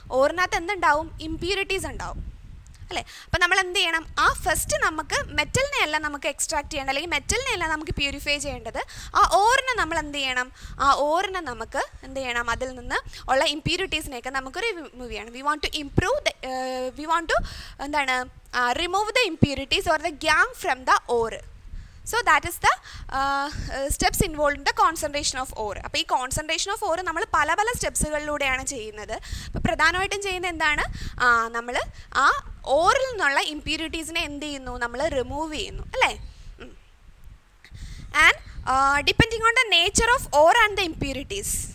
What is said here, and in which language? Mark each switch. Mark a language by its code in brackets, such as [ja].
[ml] ഓറിനകത്ത് എന്തുണ്ടാവും, ഇമ്പ്യൂരിറ്റീസ് ഉണ്ടാവും, അല്ലേ? അപ്പോൾ നമ്മൾ എന്ത് ചെയ്യണം, ആ ഫസ്റ്റ് നമുക്ക് മെറ്റലിനെ അല്ല നമുക്ക് എക്സ്ട്രാക്ട് ചെയ്യേണ്ടത്, അല്ലെങ്കിൽ മെറ്റലിനെ അല്ല നമുക്ക് പ്യൂരിഫൈ ചെയ്യേണ്ടത്, ആ ഓറിനെ നമ്മൾ എന്ത് ചെയ്യണം, ആ ഓറിനെ നമുക്ക് എന്ത് ചെയ്യണം, അതിൽ നിന്ന് ഉള്ള ഇമ്പ്യൂരിറ്റീസിനെയൊക്കെ നമുക്ക് റിമൂവ് ചെയ്യണം. [en] We want to improve we want to എന്താണ്, remove the impurities or the gang from the ore. So that is the steps involved in the concentration of ore. [ml] അപ്പോൾ ഈ കോൺസെൻട്രേഷൻ ഓഫ് ഓർ നമ്മൾ പല പല സ്റ്റെപ്സുകളിലൂടെയാണ് ചെയ്യുന്നത്. അപ്പോൾ പ്രധാനമായിട്ടും ചെയ്യുന്നത് എന്താണ്, നമ്മൾ ആ ഓറിൽ നിന്നുള്ള ഇമ്പ്യൂരിറ്റീസിനെ എന്ത് ചെയ്യുന്നു, നമ്മൾ റിമൂവ് ചെയ്യുന്നു, അല്ലേ? [en] And depending on the nature of ore and the impurities.